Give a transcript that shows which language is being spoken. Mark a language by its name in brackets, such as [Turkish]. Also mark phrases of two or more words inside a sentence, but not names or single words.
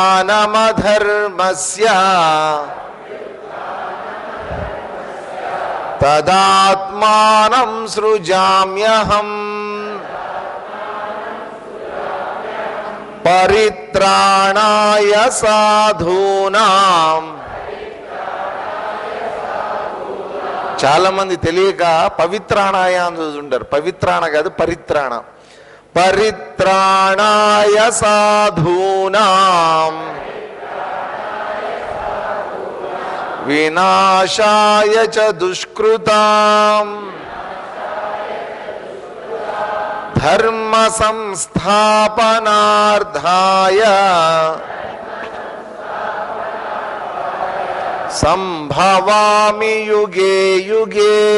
[Sanskrit] అభ్యుత్థానమధర్మస్య తదాత్మానం సృజామ్యహం పరిత్రాణాయ సాధూనాం. [Telugu] చాలా మంది తెలియక పవిత్రాణాయ అని చూస్తుంటారు. పవిత్రాణ కాదు, పరిత్రాణ. [Sanskrit] పరిత్రాణాయ సాధూనాం వినాశాయ చ దుష్కృతాం ధర్మ సంస్థాపనార్థాయ సంభవామి యుగే యుగే